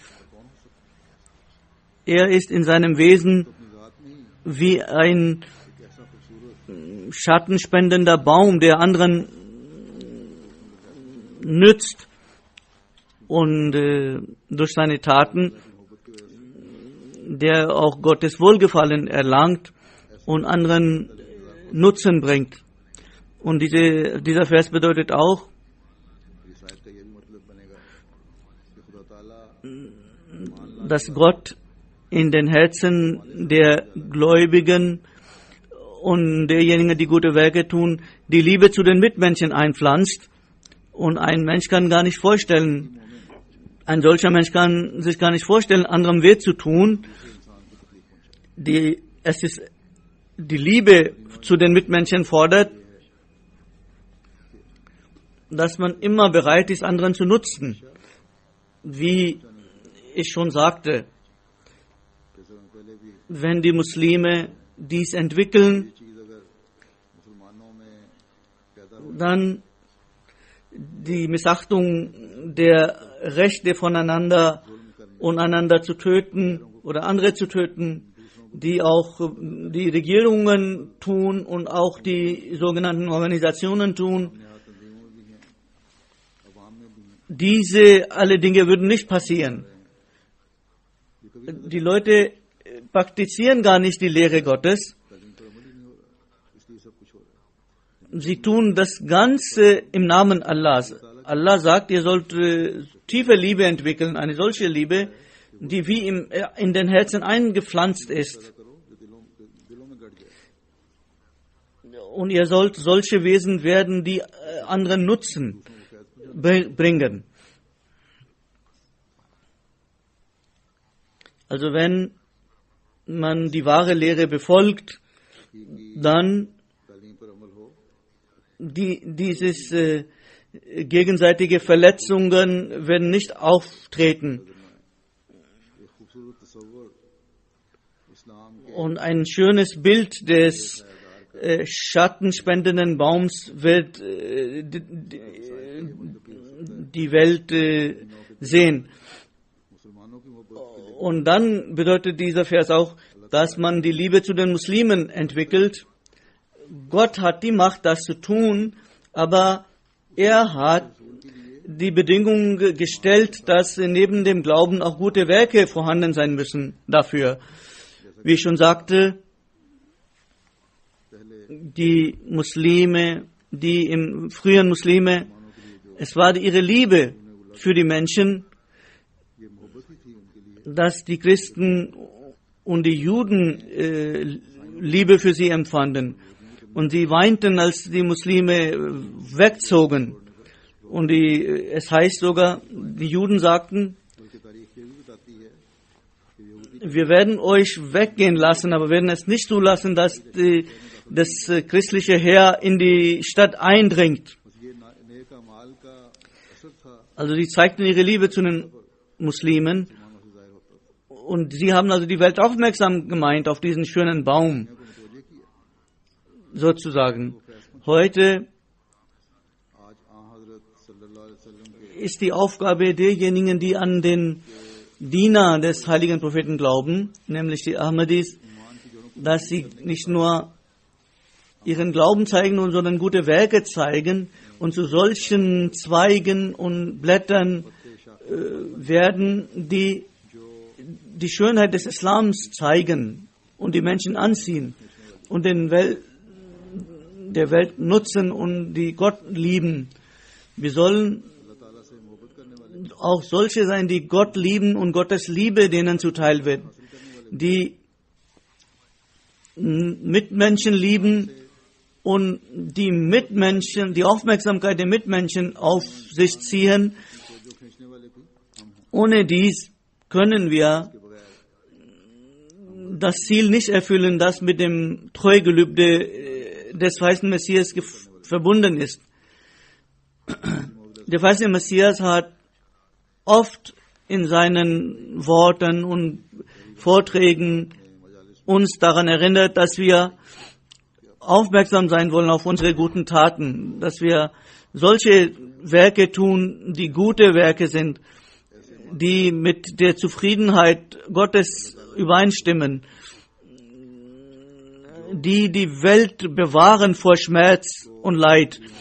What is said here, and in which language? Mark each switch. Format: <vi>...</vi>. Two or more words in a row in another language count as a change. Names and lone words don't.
<de>Er ist in seinem Wesen wie ein schattenspendender Baum, der anderen nützt und durch seine Taten, der auch Gottes Wohlgefallen erlangt und anderen Nutzen bringt. Und dieser Vers bedeutet auch,</de> <ur>اس آیت کا یہ بھی مطلب بنے گا کہ خدا تعالیٰ</ur> <de>dass Gott in den Herzen der Gläubigen und derjenigen, die gute Werke tun, die Liebe zu den Mitmenschen einpflanzt. Und ein Mensch kann gar nicht vorstellen, ein solcher Mensch kann sich gar nicht vorstellen, anderem weh zu tun. Die Liebe zu den Mitmenschen fordert, dass man immer bereit ist, anderen zu nutzen. Wie ich schon sagte,</de> <ur>جیسے ہم پہلے بھی</ur> <de>wenn die Muslime dies entwickeln,</de> <ur>چیز اگر مسلمانوں میں پیدا ہو</ur> <de>dann die Missachtung der Rechte voneinander und einander zu töten oder andere zu töten, die auch die Regierungen tun und auch die sogenannten Organisationen tun.</de> <ur>تنظیموں بھی ہیں عوام میں بھی ہیں</ur> <de>Diese alle Dinge würden nicht passieren. Die Leute praktizieren gar nicht die Lehre Gottes.</de> <ur>تعلیم پر عمل ہی نہیں ہو رہا اس لیے سب کچھ ہو رہا ہے</ur> <de>Sie tun das Ganze im Namen Allahs. Allah sagt, ihr sollt tiefe Liebe entwickeln, eine solche Liebe, die wie in den Herzen eingepflanzt ist.</de> <ur>کرو جو دلوں میں گڑ جائے</ur> <de>Und ihr sollt solche Wesen werden, die anderen Nutzen bringen. Also wenn man die wahre Lehre befolgt, dann</de> <ur>تعلیم پر عمل ہو</ur> <de>dieses gegenseitige Verletzungen werden nicht auftreten.</de> <ur>ایک خوبصورت تصور اسلام کے</ur> <de>Und ein schönes Bild des schattenspendenden Baums wird die Welt sehen.</de> <ur>مسلمانوں کی محبت</ur> <de>Und dann bedeutet dieser Vers auch, dass man die Liebe zu den Muslimen entwickelt. Gott hat die Macht, das zu tun, aber er hat die Bedingung gestellt, dass neben dem Glauben auch gute Werke vorhanden sein müssen dafür. Wie ich schon sagte, die Muslime, die im frühen Muslime, es war ihre Liebe für die Menschen,</de> <ur>یہ محبت ہی تھی ان کے لیے</ur> <de>dass die Christen und die Juden Liebe für sie empfanden. Und sie weinten, als die Muslime wegzogen. Und es heißt sogar, die Juden sagten,</de> <ur>بلکہ تاریخ یہ بھی بتاتی ہے کہ یہودی</ur> <de>wir werden euch weggehen lassen, aber werden es nicht zulassen, dass das christliche Heer in die Stadt eindringt.</de> <ur>بس یہ نیک اعمال کا اثر تھا</ur> <de>Also sie zeigten ihre Liebe zu den Muslimen</de> <ur>مسلمانوں سے ظاہر ہوتا تھا</ur> <de>und sie haben also die Welt aufmerksam gemeint auf diesen schönen Baum,</de> <ur>کو متوجہ کیا</ur> <de>sozusagen. Heute</de> <ur>آج حضرت</ur> <ar>صلى الله عليه وسلم</ar> <ur>کے</ur> <de>ist die Aufgabe derjenigen, die an den Diener des heiligen Propheten glauben, nämlich die Ahmadis, dass sie nicht nur ihren Glauben zeigen, sondern gute Werke zeigen und zu solchen Zweigen und Blättern werden, die die Schönheit des Islams zeigen und die Menschen anziehen und der Welt nutzen und die Gott lieben. Wir sollen</de> <ur>اللہ تعالیٰ سے محبت کرنے والے</ur> <de>auch solche sein, die Gott lieben und Gottes Liebe denen zuteil wird, die Mitmenschen lieben und die Mitmenschen, die Aufmerksamkeit der Mitmenschen auf sich ziehen.</de> <ur>جو کھینچنے والے بھی ہم ہیں</ur> <de>Ohne dies können wir</de> <ur>کے بغیر</ur> <de>das Ziel nicht erfüllen, das mit dem Treugelübde des verheißenen Messias verbunden ist. Der verheißene Messias hat oft in seinen Worten und Vorträgen uns daran erinnert, dass wir aufmerksam sein wollen auf unsere guten Taten, dass wir solche Werke tun, die gute Werke sind, die mit der Zufriedenheit Gottes übereinstimmen, die die Welt bewahren vor Schmerz und Leid.</de>